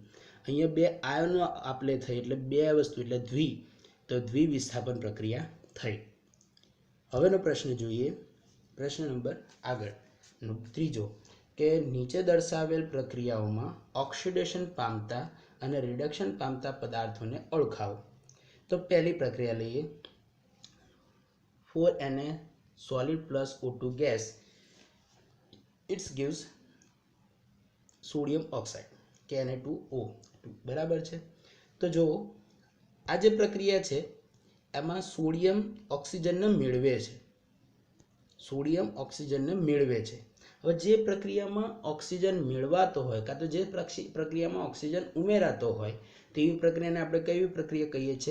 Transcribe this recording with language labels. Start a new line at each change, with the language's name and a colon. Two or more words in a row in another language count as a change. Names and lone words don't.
Gujarati: અહીંયા બે આયનો આપણે થઈ એટલે બે વસ્તુ એટલે તો દ્વિવિસ્થાપન પ્રક્રિયા થઈ. હવેનો પ્રશ્ન જોઈએ. પ્રશ્ન નંબર આગળ ત્રીજો કે નીચે દર્શાવેલ પ્રક્રિયાઓમાં ઓક્સિડેશન પામતા અને રિડક્શન પામતા પદાર્થોને ઓળખાવો. તો પહેલી પ્રક્રિયા લઈએ.
English: 4Na solid plus O2 gas, it gives sodium oxide કે Na2O.
Gujarati: બરાબર છે. તો જો આ જે પ્રક્રિયા છે એમાં સોડિયમ ઓક્સિજનને મેળવે છે. સોડિયમ ઓક્સિજનને મેળવે છે. હવે જે પ્રક્રિયામાં ઓક્સિજન મેળવાતો હોય કાં તો જે પ્રક્રિયામાં ઓક્સિજન ઉમેરાતો હોય તેવી પ્રક્રિયાને આપણે કેવી પ્રક્રિયા કહીએ છીએ?